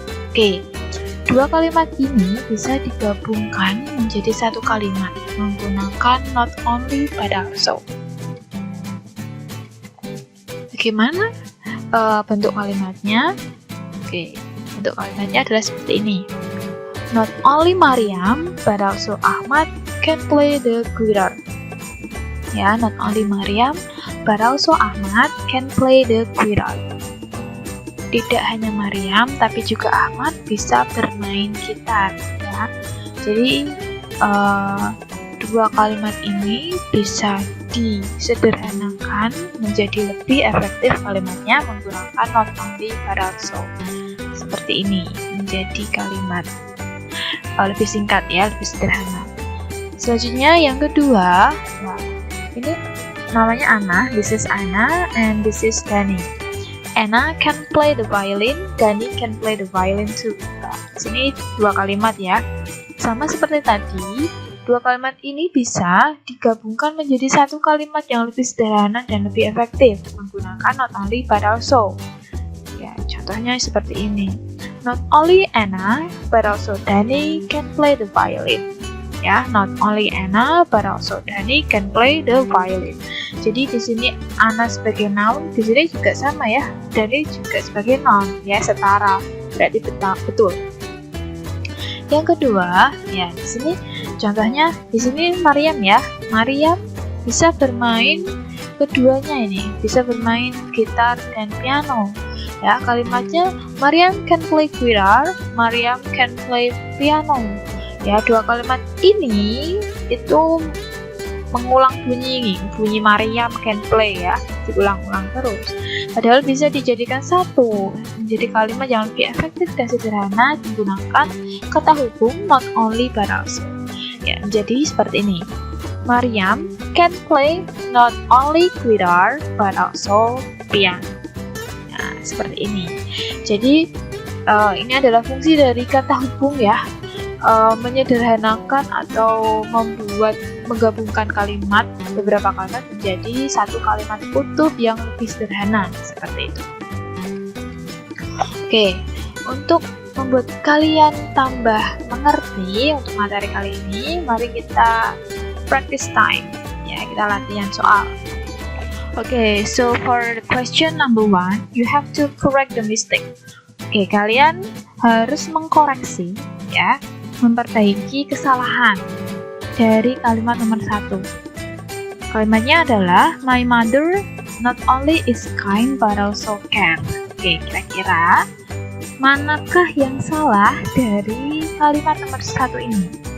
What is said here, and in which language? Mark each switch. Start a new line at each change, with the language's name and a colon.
Indonesian: Oke, 2 kalimat ini bisa digabungkan menjadi 1 kalimat menggunakan not only but also. Bagaimana bentuk kalimatnya? Oke, bentuk kalimatnya adalah seperti ini.
English: Not only Mariam but also Ahmad can play the guitar. Ya, not only Mariam but also Ahmad can play the guitar.
Indonesian: Tidak hanya Mariam tapi juga Ahmad bisa bermain gitar ya. Jadi 2 kalimat ini bisa disederhanakan menjadi lebih efektif kalimatnya menggunakan not only but also. Seperti ini menjadi kalimat lebih singkat ya, lebih sederhana. Selanjutnya yang kedua, nah, ini namanya Anna,
English: this is Anna and this is Dani. Anna can play the violin, Dani can play the violin too.
Indonesian: Nah, sini 2 kalimat ya. Sama seperti tadi, 2 kalimat ini bisa digabungkan menjadi 1 kalimat yang lebih sederhana dan lebih efektif menggunakan not only but also. Ya, contohnya seperti ini.
English: Not only Anna but also Dani can play the violin. Ya, not only Anna but also Dani can play the violin.
Indonesian: Jadi di sini Anna sebagai noun, di sini juga sama ya. Dani juga sebagai noun, ya setara. Berarti betul. Yang kedua, ya di sini contohnya di sini Mariam ya. Mariam bisa bermain keduanya ini, bisa bermain gitar dan piano. Ya, kalimatnya
English: Mariam can play guitar, Mariam can play piano.
Indonesian: Ya, 2 kalimat ini itu mengulang bunyi Mariam can play ya, diulang-ulang terus. Padahal bisa dijadikan satu menjadi kalimat yang lebih efektif dan sederhana menggunakan kata hubung not only but also. Ya, jadi seperti ini.
English: Mariam can play not only guitar but also piano.
Indonesian: Nah, seperti ini. Jadi ini adalah fungsi dari kata hubung ya, menyederhanakan atau menggabungkan kalimat, beberapa kalimat menjadi 1 kalimat utuh yang lebih sederhana seperti itu. Oke, untuk membuat kalian tambah mengerti untuk materi kali ini, mari kita
English: practice time
Indonesian: ya, kita latihan soal.
English: Okay, so for the question number 1, you have to correct the mistake.
Indonesian: Oke, kalian harus mengkoreksi ya, memperbaiki kesalahan dari kalimat nomor 1. Kalimatnya adalah
English: my mother not only is kind but also can.
Indonesian: Oke, kira-kira manakah yang salah dari kalimat nomor 1 ini?